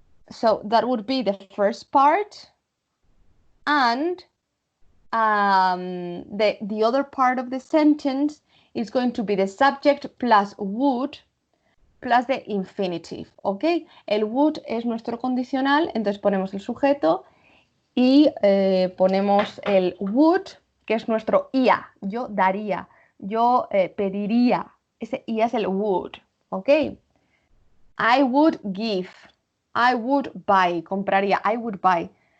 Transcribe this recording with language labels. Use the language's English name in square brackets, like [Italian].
[English] So that would be the first part. And the other part of the sentence is going to be the subject plus would plus the infinitive, ¿ok? [Spanish] El would es nuestro condicional, entonces ponemos el sujeto y ponemos el would, que es nuestro ia. Yo daría, yo pediría. Ese ia es el would, ¿ok? [English] I would give, I would buy, [Spanish] compraría, [English] I would buy.